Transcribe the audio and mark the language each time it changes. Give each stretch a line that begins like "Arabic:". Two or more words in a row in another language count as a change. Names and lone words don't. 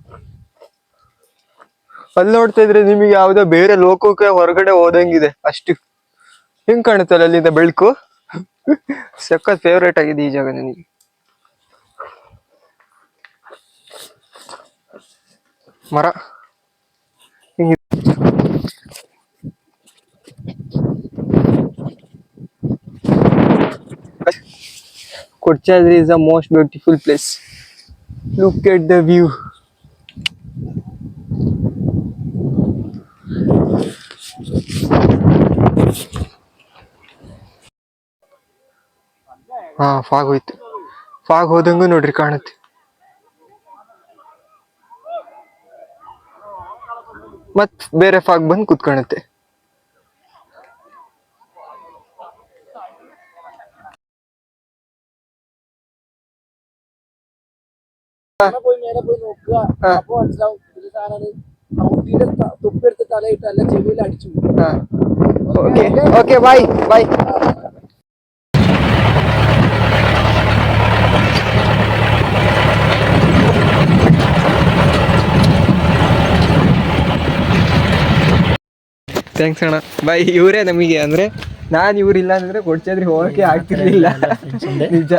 Kannada: ಅಲ್ಲಿ ನೋಡ್ತಾ ಇದ್ರೆ ನಿಮಗೆ ಯಾವ್ದೋ ಬೇರೆ ಲೋಕಕ್ಕೆ ಹೊರಗಡೆ ಹೋದಂಗಿದೆ ಅಷ್ಟು. ಹೆಂಗ್ ಕಾಣುತ್ತಲ್ಲ ಅಲ್ಲಿಂದ ಬೆಳಕು. ಸಖತ್ ಫೇವ್ರೇಟ್ ಆಗಿದೆ ಈ ಜಾಗ ನನಗೆ.
English: ಮರ Kochadri is the most beautiful place. Look at the view.
Kannada: ಫಾಗ್ ಹೋಯ್ತು. ಫಾಗ್ ಹೋದಂಗೂ ನೋಡ್ರಿ ಕಾಣುತ್ತೆ. ಮತ್ ಬೇರೆ ಫಾಗ್ ಬಂದು ಕುತ್ಕೊಳುತ್ತೆ.
Malayalam: തുപ്പിയെടുത്ത് തലയിട്ട് അല്ല ചെവിയിൽ അടിച്ചു.
English: okay bye bye.
Kannada: ಥ್ಯಾಂಕ್ಸ್ ಅಣ್ಣ, ಬೈ. ಇವರೇ ನಮಗೆ, ಅಂದ್ರೆ ನಾನು ಇವ್ರಿಲ್ಲ ಅಂದ್ರೆ ಕೊಡ್ಚಾದ್ರಿ ಹೋಗಕ್ಕೆ ಆಗ್ತಿರ್ಲಿಲ್ಲ ನಿಜ.